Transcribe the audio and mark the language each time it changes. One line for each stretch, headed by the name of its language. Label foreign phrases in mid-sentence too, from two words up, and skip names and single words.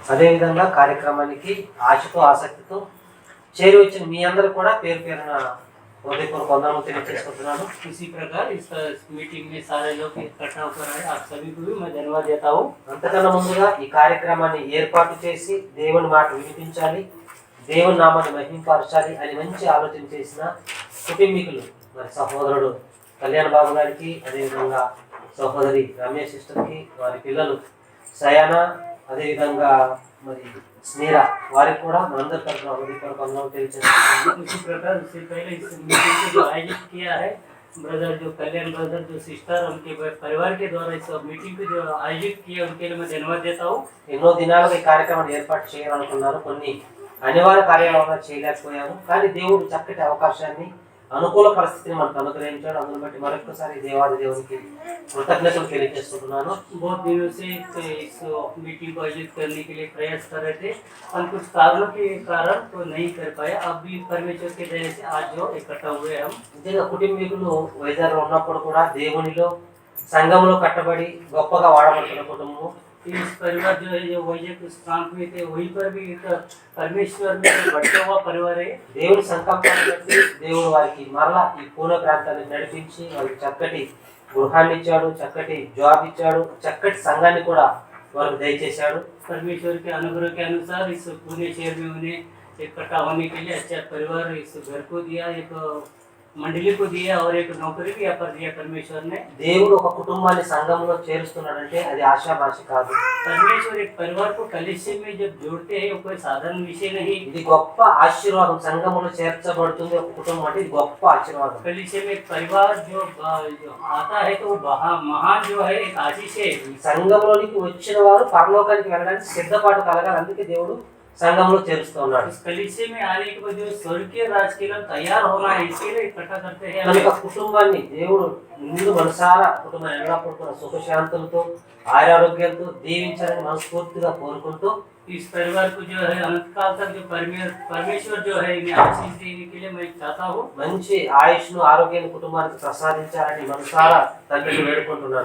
Telugu: అదేవిధంగా కార్యక్రమానికి ఆశతో ఆసక్తితో చేరి వచ్చిన మీ అందరూ కూడా పేరు పేరున హృదయపూర్వక వందనాలు తెలియజేస్తున్నాను।
Hindi: इसी प्रकार इस मीटिंग में सारे लोग इकट्ठा होकर आए, आप सभी को भी मैं धन्यवाद देता हूँ।
Telugu: అంతకన్నా ముందుగా ఈ కార్యక్రమాన్ని ఏర్పాటు చేసి దేవుని మాట వినిపించాలి, దేవుని నామాన్ని మహింపరచాలి అని మంచి ఆలోచన చేసిన కుటుంబీకులు మరి సహోదరుడు కళ్యాణ బాబు గారికి, అదేవిధంగా సహోదరి రమేష్ సిస్టర్కి, వారి పిల్లలు సయాన, అదేవిధంగా మరి స్నేరా వారి కూడా మనందరి తరపున హృదయపూర్వక వందనాలు తెలియజేస్తున్నాను।
Hindi: इसी प्रकार उससे पहले इस मीटिंग को जो आयोजित किया है ब्रदर जो कल्याण ब्रदर जो सिस्टर उनके परिवार के द्वारा इस मीटिंग को जो आयोजित किया उनके लिए मैं धन्यवाद देता हूँ।
Telugu: ఎన్నో దినాలుగా ఈ కార్యక్రమాన్ని ఏర్పాటు చేయాలనుకున్నారు, కొన్ని అనివార్య కార్యాల వల్ల చేయలేకపోయాము, కానీ దేవుడు చక్కటి అవకాశాన్ని అనుకూల పరిస్థితిని మనకు అనుగ్రహించాడు। అందును బట్టి మరొకసారి దేవాది దేవునికి కృతజ్ఞతలు తెలియజేస్తున్నాను।
Hindi: बहुत दिनों से इस मीटिंग को आयोजित करने के लिए प्रयास कर रहे थे, और कुछ कारणों के कारण तो नहीं कर पाए। अब भी परमेश्वर के दया से आज जो इकट्ठा हुए हम
Telugu: నిజంగా కుటుంబీకులు వైజాగ్లో ఉన్నప్పుడు కూడా దేవునిలో సంఘంలో కట్టబడి గొప్పగా వాడబడుతున్న కుటుంబం।
Hindi: इस परिवार जो है जो वैजक प्रांत में थे वहीं पर भी एक परमेश्वर में बढ़ता हुआ परिवार है।
Telugu: దేవుని సంకల్పాన్ని బట్టి దేవుడు వారికి మరలా ఈ పూర్ణ ప్రాంతాన్ని నడిపించి వారికి చక్కటి గృహాన్ని ఇచ్చాడు, చక్కటి జాబ్ ఇచ్చాడు, చక్కటి సంఘాన్ని కూడా వారికి దయచేశాడు।
Hindi: परमेश्वर के अनुग्रह के अनुसार इस पुणे शहर में उन्हें इकट्ठा होने के लिए अच्छा परिवार इस घर को दिया, एक मंडली को दिया और एक नौकरी भी यहाँ पर दिया परमेश्वर ने।
Telugu: దేవుడు ఒక కుటుంబాన్ని సంఘంలో చేరుస్తున్నాడంటే అది ఆశామాషి కాదు।
Hindi: परमेश्वर एक परिवार को कलीसिया में जब जोड़ते हैं वो कोई साधारण विषय नहीं।
Telugu: ఇది గొప్ప ఆశీర్వాదం, సంఘంలో చేర్చబడుతుంది ఒక కుటుంబం అంటే ఇది గొప్ప ఆశీర్వాదం।
Hindi: कलीसिया में एक परिवार जो आता है तो वो महान जो है एक आशीष है।
Telugu: సంఘంలోనికి వచ్చిన వారు పరలోకానికి వెళ్ళడానికి సిద్ధపాటు కలగాలి, అందుకే దేవుడు సంఘంలో చేరుస్తూ ఉన్నాడు।
Hindi: इस कलीसिया में आने के बाद जो स्वर्गीय राज के लिए तैयार होना है, इसके लिए इकट्ठा करते हैं।
Telugu: కనుక కుటుంబాన్ని దేవుడు ముందు మనసారా కుటుంబాన్ని ఎల్లప్పుడూ కూడా సుఖశాంతులతో ఆరోగ్యంతో దీవించాలని మనస్ఫూర్తిగా కోరుకుంటూ
Hindi: इस परिवार को जो है अनंत काल तक जो परमेश्वर जो है इन्हें आशीष देने के लिए मैं चाहता हूँ।
Telugu: మంచి ఆయుష్ను ఆరోగ్యాన్ని కుటుంబానికి ప్రసాదించాలని మనసారా తండ్రిని వేడుకుంటున్నాను।